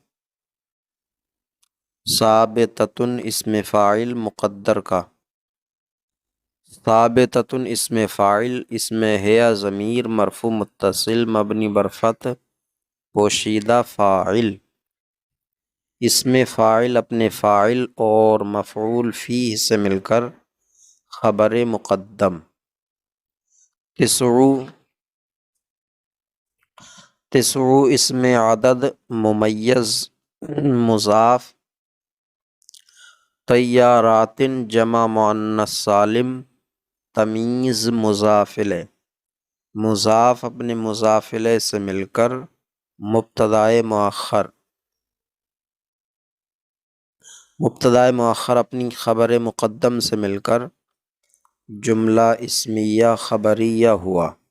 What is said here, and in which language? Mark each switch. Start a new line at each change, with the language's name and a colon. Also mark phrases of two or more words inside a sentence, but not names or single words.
Urdu: ثابتۃ اسم فاعل مقدر کا، ثابتۃ اسم فاعل، اسم ہے ضمیر مرفوع متصل مبنی بر فتح پوشیدہ فاعل، اسم فاعل اپنے فاعل اور مفعول فیہ سے مل کر خبر مقدم۔ 9 اسم عدد ممیز مضاف، طیارات جمع مؤنث سالم تمییز مضاف الیہ، مضاف اپنے مضاف الیہ سے مل کر مبتدائے مؤخر، مبتدائے مؤخر اپنی خبر مقدم سے مل کر جملہ اسمیہ خبریہ ہوا۔